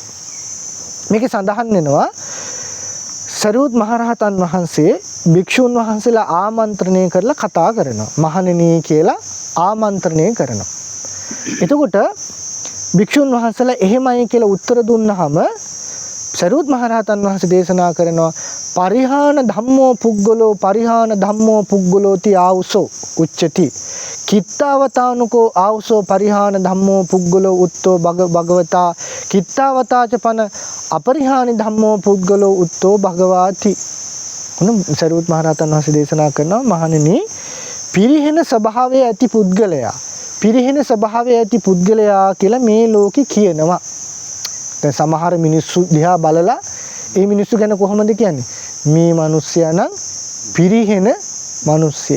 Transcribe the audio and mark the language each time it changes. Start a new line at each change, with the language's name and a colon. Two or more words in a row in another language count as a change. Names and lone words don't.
Sinhala: මේකේ සඳහන් වෙනවා සරියුත් මහරහතන් වහන්සේ භික්ෂුන් වහන්සේලා ආමන්ත්‍රණය කරලා කතා කරනවා. මහණෙනි කියලා ආමන්ත්‍රණය කරනවා. එතකොට භික්ෂුන් වහන්සේලා එහෙමයි කියලා උත්තර දුන්නාම සරියුත් මහරහතන් වහන්සේ දේශනා කරනවා
Pali: පරිහාන ධම්මෝ පුග්ගලෝ පරිහාන ධම්මෝ පුග්ගලෝති ආවුසෝ උච්චති කිත්තවතානුකෝ ආවුසෝ පරිහාන ධම්මෝ පුග්ගලෝ උත්තෝ භගවතා කිත්තවතාච පන අපරිහානි ධම්මෝ පුද්ගලෝ උත්තෝ භගවාති.
Sinhala: උන සරියුත් මහරහතන් වහන්සේ දේශනා කරනවා මහණෙනි පිරිහෙන ස්වභාවය ඇති පුද්ගලයා පිරිහෙන ස්වභාවය ඇති පුද්ගලයා කියලා මේ ලෝකේ කියනවා. දැන් සමහර මිනිස්සු දිහා බලලා ඒ මිනිස්සු ගැන කොහොමද කියන්නේ? මේ මිනිස්සයා නම් පිරිහෙන මිනිස්සෙක්.